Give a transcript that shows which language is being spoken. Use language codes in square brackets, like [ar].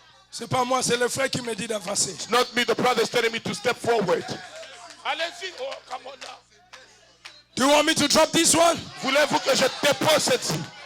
[fr] C'est pas moi, c'est le frère qui me dit d'avancer. [en] It's not me. The brother is telling me to step forward. [fr] Allez-y. [en] Oh, come on now. Do you want me to drop this one? [fr] Voulez-vous que je dépose celle-ci?